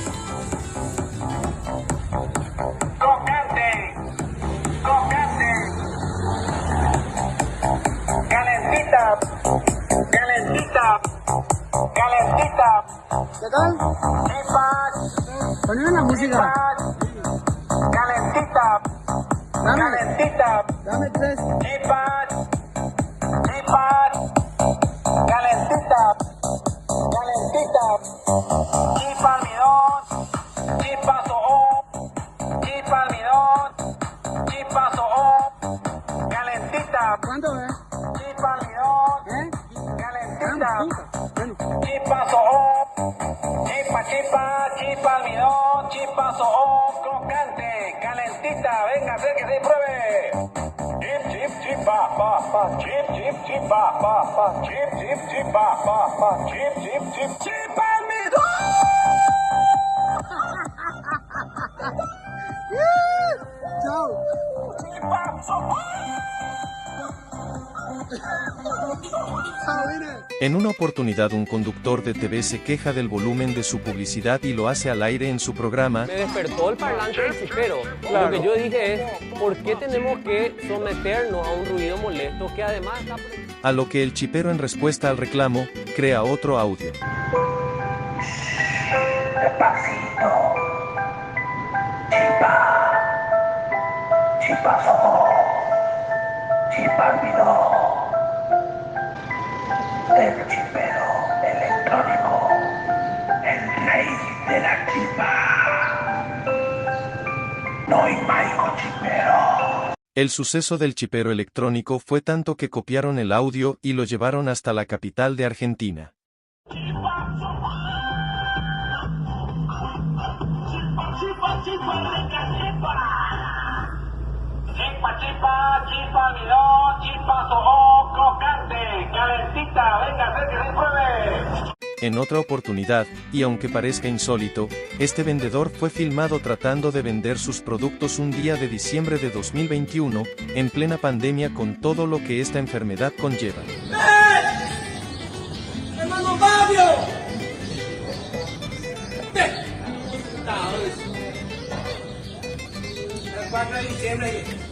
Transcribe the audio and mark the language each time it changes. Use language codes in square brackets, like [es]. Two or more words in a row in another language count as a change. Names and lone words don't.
[es] Crocante, crocante, calentita, calentita, calentita. ¿Qué tal? Chipas, Ponen la música. calentita, calentita, Dame 3. chipas, chipas, calentita, calentita, chipa almidón, chipa soó, chipa almidón, chipa soó, calentita, ¿Cuánto es? chipa almidón, calentita. Bueno, Chipa soó, chipa, chipa almidón, chipa soó, crocante, calentita, venga, acérquese y pruebe. Chip, pa, chip, pa, chip, pa, chip, chipa almidón. chao. Chipa soó. Chao, vine. En una oportunidad un conductor de TV se queja del volumen de su publicidad y lo hace al aire en su programa. Me despertó el parlante del chipero. Lo que yo dije es, ¿por qué tenemos que someternos a un ruido molesto que además está... A lo que el chipero en respuesta al reclamo, crea otro audio. Despacito. Chipa. Chipa soó. Chipa almidón. El chipero electrónico. El rey de la chipa. No hay maico chipero. El suceso del chipero electrónico fue tanto que copiaron el audio y lo llevaron hasta la capital de Argentina. Chipa almidón, chipa soó, crocante, calentita, venga, acérquese y pruebe. En otra oportunidad, y aunque parezca insólito, este vendedor fue filmado tratando de vender sus productos un día de diciembre de 2021, en plena pandemia con todo lo que esta enfermedad conlleva. ¡Hermano Fabio! El 4 de diciembre.